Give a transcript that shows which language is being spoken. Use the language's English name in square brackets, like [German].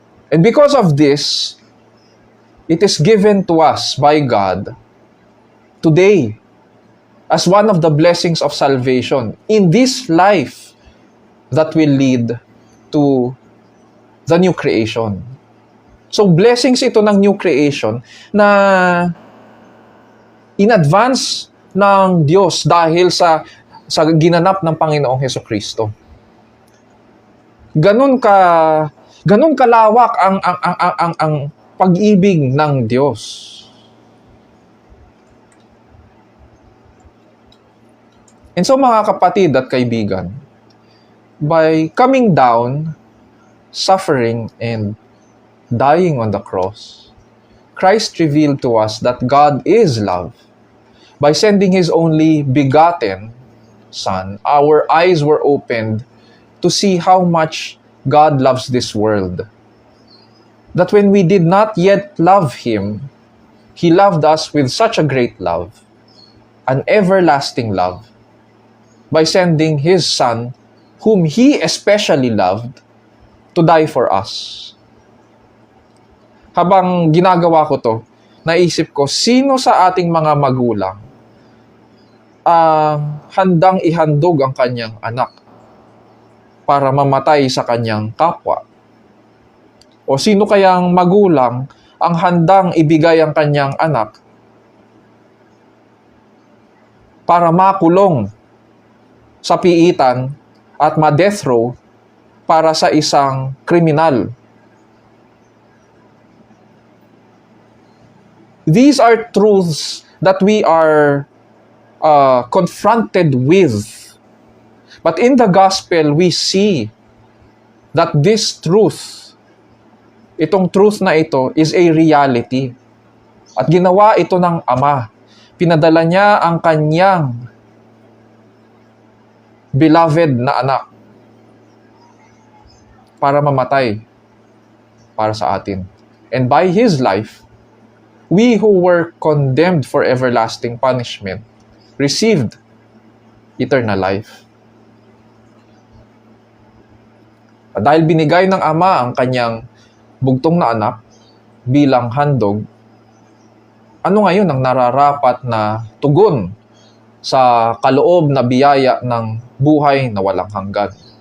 [English] And because of this, it is given to us by God today as one of the blessings of salvation in this life that will lead to the new creation. [Filipino] So blessings ito ng [English] new creation [Filipino] na [English] in advance [Filipino] ng Diyos dahil sa ginanap ng Panginoong Hesukristo. Ganun kalawak ang pag-ibig ng Diyos. [English] And so [Filipino] mga kapatid at kaibigan, [English] by coming down, suffering, and dying on the cross, Christ revealed to us that God is love. By sending His only begotten Son, our eyes were opened to see how much God loves this world. That when we did not yet love Him, He loved us with such a great love, an everlasting love, by sending His Son, whom He especially loved, to die for us. [Filipino] Habang ginagawa ko to, naisip ko, sino sa ating mga magulang handang ihandog ang kanyang anak para mamatay sa kanyang kapwa? O sino kayang magulang ang handang ibigay ang kanyang anak para makulong sa piitan at ma-death row para sa isang kriminal? [English] These are truths that we are confronted with. But in the gospel, we see that this truth, [Filipino] itong truth na ito, [English] is a reality. [Filipino] At ginawa ito ng Ama. Pinadala niya ang kanyang beloved na anak para mamatay para sa atin. [English] And by His life, we who were condemned for everlasting punishment received eternal life. [Filipino] At dahil binigay ng Ama ang kanyang bugtong na anak bilang handog, ano ngayon ang nararapat na tugon sa kaloob na biyaya ng buhay na walang hanggan?